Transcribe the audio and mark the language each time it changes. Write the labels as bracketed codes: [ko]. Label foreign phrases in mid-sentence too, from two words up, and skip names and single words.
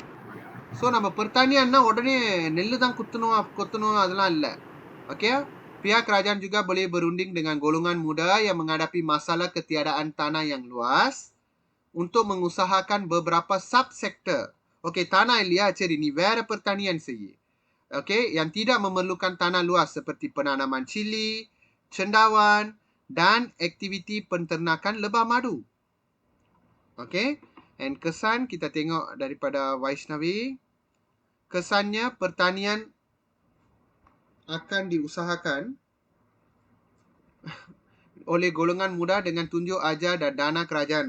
[ta] So, நம்ம pertanianனா உடனே நெல்லு தான் கொத்தணும் அதெல்லாம் இல்லை. Okay? [ms] Pihak kerajaan juga boleh berunding dengan golongan muda yang menghadapi masalah ketiadaan tanah yang luas untuk mengusahakan beberapa subsektor. [ta] Okay, tanah இல்லையா? சரி, நீ வேற pertanian செய்யு. [ms] Okay, yang tidak memerlukan tanah luas seperti penanaman cili, cendawan dan aktiviti penternakan lebah madu. Okey. And kesan kita tengok daripada Vaishnavi. Kesannya pertanian akan diusahakan oleh golongan muda dengan tunjuk ajar dan dana kerajaan.